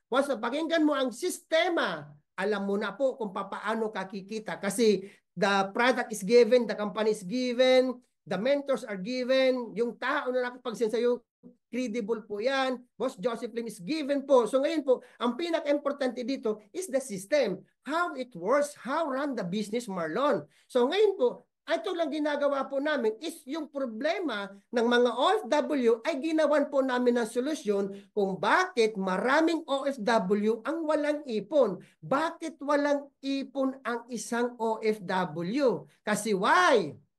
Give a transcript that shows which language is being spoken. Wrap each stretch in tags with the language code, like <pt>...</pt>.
<tl>Once na pakinggan mo ang sistema, alam mo na po kung paano kakikita kasi</tl> <en>the product is given, the company is given, the mentors are given,</en> <tl>yung tao na nakapag-send sa'yo, credible po yan.</tl> <en>Boss Joseph Lim is given po.</en> <tl>So ngayon po, ang pinaka-importante dito</tl> <en>is the system. How it works, how run the business, Marlon.</en> <tl>So ngayon po, ito lang ginagawa po namin is yung problema ng mga OFW ay ginawan po namin ng solusyon kung bakit maraming OFW ang walang ipon. Bakit walang ipon ang isang OFW? Kasi</tl> <en>why?</en>